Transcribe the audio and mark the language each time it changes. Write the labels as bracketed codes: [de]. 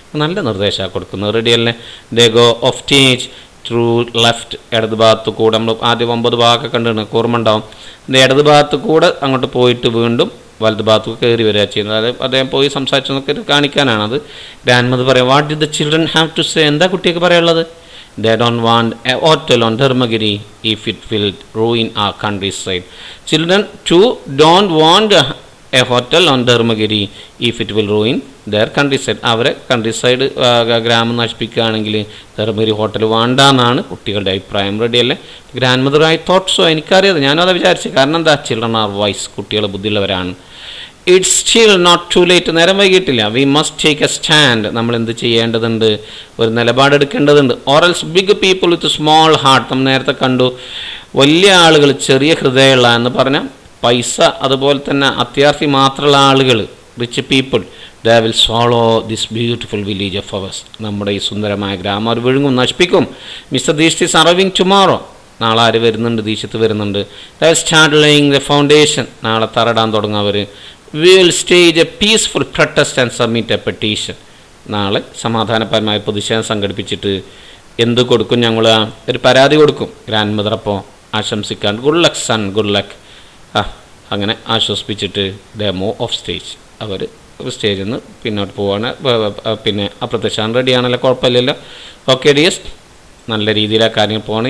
[ml] നല്ല നിർദ്ദേശമാണ് കൊടുക്കുന്നത്. റെഡിയല്ലേ? [en] they go off stage through left, [ml] ഇടത് ഭാഗത്ത് കൂടെ നമ്മൾ ആദ്യം 9 ഭാഗമൊക്കെ കണ്ടിട്ടുണ്ട്, ഓർമ്മ ഉണ്ടാവും. ഇടത് ഭാഗത്ത് കൂടെ അങ്ങോട്ട് പോയിട്ട് വീണ്ടും വലത് ഭാഗത്ത് കയറി വരിക ചെയ്യുന്നത്. അത് അദ്ദേഹം പോയി സംസാരിച്ചെന്നൊക്കെ കാണിക്കാനാണത്. ഗ്രാൻഡ് മദർ പറയാം, [en] what did the children have to say, [ml] എന്താ കുട്ടിയൊക്കെ പറയാനുള്ളത്? [en] They don't want a hotel on Dharmagiri if it will ruin our countryside. Children too don't want a hotel on Dharmagiri if it will ruin their countryside. [ml] അവരെ country ഗ്രാമം നശിപ്പിക്കുകയാണെങ്കിൽ Dharmagiri hotel വേണ്ടാന്നാണ് കുട്ടികളുടെ അഭിപ്രായം. റെഡിയല്ലേ? Grand mother [en] I thought so, [ml] എനിക്കറിയാതെ, ഞാനത് വിചാരിച്ചു. കാരണം എന്താ, [en] children are wise, [ml] കുട്ടികൾ ബുദ്ധിയുള്ളവരാണ്. [en] it's still not too late, [ml] നേരം വൈകിട്ടില്ല. [en] we must take a stand, [ml] നമ്മൾ എന്ത് ചെയ്യേണ്ടതുണ്ട്? ഒരു നിലപാടെടുക്കേണ്ടതുണ്ട്. [en] or else big people with small heart, [ml] നമ്മൾ നേരത്തെ കണ്ടു, വലിയ ആളുകൾ ചെറിയ ഹൃദയമുള്ള എന്ന് പറഞ്ഞാൽ പൈസ അതുപോലെ തന്നെ അത്യാർത്ഥി മാത്രമുള്ള ആളുകൾ, [en] rich people, they will swallow this beautiful village of ours, [ml] നമ്മുടെ ഈ സുന്ദരമായ ഗ്രാമം അവർ വിഴുങ്ങും, നശിപ്പിക്കും. [en] mister Dikshit is arriving tomorrow, [ml] നാളെ ആര് വരുന്നുണ്ട്? ദീക്ഷിത്ത് വരുന്നുണ്ട്. [en] they will start laying the foundation, [ml] നാളെ തറടാൻ തുടങ്ങും അവർ. [en] We will stage a peaceful protest and submit a petition. [ml] നാളെ സമാധാനപരമായ പ്രതിഷേധം സംഘടിപ്പിച്ചിട്ട് എന്ത് കൊടുക്കും? ഞങ്ങൾ ഒരു പരാതി കൊടുക്കും. ഗ്രാൻഡ് മദർ അപ്പോൾ ആശംസിക്കാൻ, [en] good luck son, good luck, [ml] അങ്ങനെ ആശ്വസിപ്പിച്ചിട്ട് [en] they move off stage, [ml] അവർ സ്റ്റേജിൽ നിന്ന് പിന്നോട്ട് പോവാണ്. പിന്നെ അപ്രത്യക്ഷാൻ റെഡിയാണല്ലോ, കുഴപ്പമില്ലല്ലോ. ഓക്കെ ഡിയസ്, നല്ല രീതിയിലാണ് കാര്യങ്ങൾ പോകണം.